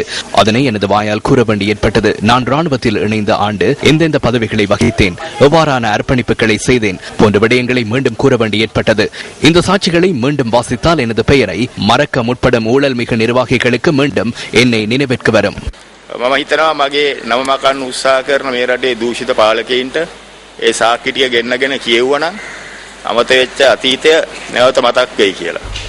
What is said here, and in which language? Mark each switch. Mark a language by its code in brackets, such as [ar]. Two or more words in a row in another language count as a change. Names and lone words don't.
[ta] அதனை எனது வாயால் கூற வேண்டி ஏற்பட்டது. நான் ராணுவத்தில் இணைந்த ஆண்டு எந்தெந்த பதவிகளை வகித்தேன், எவ்வாறான அர்ப்பணிப்புகளை செய்தேன் போன்ற விடயங்களை மீண்டும் கூற வேண்டி ஏற்பட்டது. இந்த சாட்சிகளை மீண்டும் வாசித்தால் எனது பெயரை மறக்க முற்படும் ஊழல் மிகு நிர்வாகிகளுக்கு மீண்டும் என்னை நினைவிற்கு வரும். [si] මම හිතනවා මගේ නම මකන්න උත්සාහ කරන මේ රටේ දූෂිත පාලකයින්ට ඒ සාක්කිටිය ගෙන්නගෙන කියෙව්වනම් අමතක වෙච්ච අතීතය නැවත මතක් වෙයි කියලා.